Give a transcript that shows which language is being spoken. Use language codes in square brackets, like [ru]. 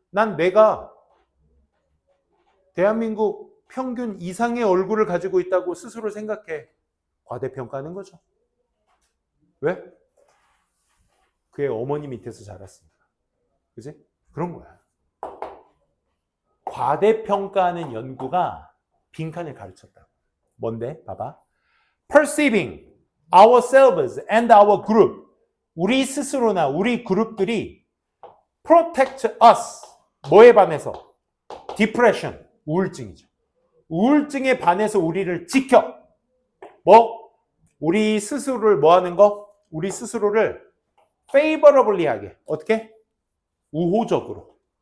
[ko] 난 내가 대한민국 평균 이상의 얼굴을 가지고 있다고 스스로 생각해. 과대평가하는 거죠. 왜? 그의 어머니 밑에서 자랐으니까. 그치? 그런 거야. 과대평가하는 연구가 빈칸을 가르쳤다고. 뭔데? 봐봐. [en] Perceiving ourselves and our group. [ko] 우리 스스로나 우리 그룹들이 [en] protect us. [ko] 뭐에 반해서? Depression. 우울증이죠. 우울증에 반해서 우리를 지켜. 뭐? 우리 스스로를 뭐 하는 거? 우리 스스로를 favorably 하게. 어떻게? 우호적으로.